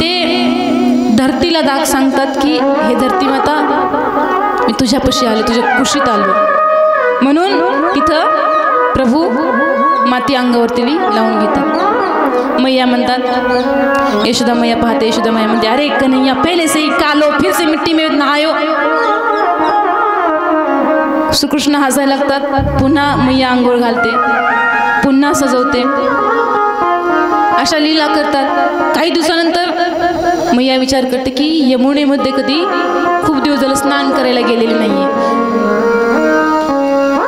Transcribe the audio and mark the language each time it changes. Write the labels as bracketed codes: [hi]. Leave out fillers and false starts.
[mr] ते धरतीला दाग सांगतात की हे धरती माता, मी तुझ्यापाशी आले, तुझ्या कुशीत आलो. म्हणून तिथं प्रभू माती अंगावरती लावून घेतात. मैया म्हणतात, यशोदा मैया पाहते. यशोदा मैया म्हणते, [hi] अरे कन्हैया पहले से ही कालो, फिर से मिट्टी में नहायो. [mr] श्रीकृष्ण हसायला लागतात. पुन्हा मैया आंघोळ घालते, पुन्हा सजवते. अशा लीला करतात. काही दिवसानंतर मैया विचार करते की यमुनेमध्ये कधी खूप दिवस झालं स्नान करायला गेलेले नाहीये.